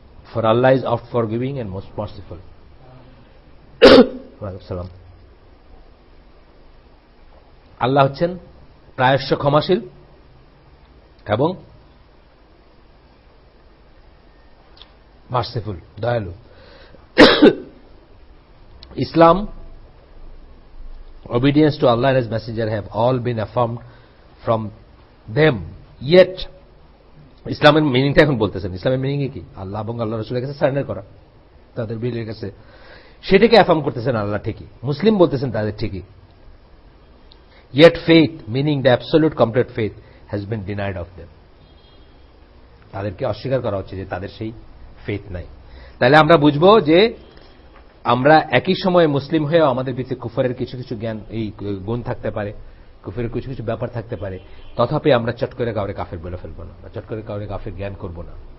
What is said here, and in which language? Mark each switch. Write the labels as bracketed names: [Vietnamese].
[English] For Allah is oft forgiving and most merciful. [Bangla] সালাম। আল্লাহ হচ্ছেন প্রায়শ্চ ক্ষমাশীল এবং মার্সিফুল, দয়ালু। [English] Islam, obedience to Allah and His Messenger have all been affirmed from them. [Bangla] Yet, ইসলামের মিনিংটা এখন বলতেছেন, ইসলামের মিনিং কি? আল্লাহ এবং আল্লাহ রাসূলের কাছে সারেন্ডার করা, তাদের বিলের কাছে, সেটাকে অ্যাফার্ম করতেছেন আল্লাহ ঠিকই, মুসলিম বলতেছেন তাদের ঠিকই। [English] Yet faith, meaning the absolute complete faith, has been denied of them. [Bangla] তাদেরকে অস্বীকার করা হচ্ছে যে তাদের সেই ফেথ নাই। তাহলে আমরা বুঝবো যে আমরা একই সময়ে মুসলিম হয়েও আমাদের ভিতরে কুফরের কিছু কিছু জ্ঞান, এই গুণ থাকতে পারে, কুফরের কিছু কিছু ব্যাপার থাকতে পারে, তথাপি আমরা চট করে কাউরে কাফের বলে ফেলবো না, চট করে কাউরে কাফের জ্ঞান করব না।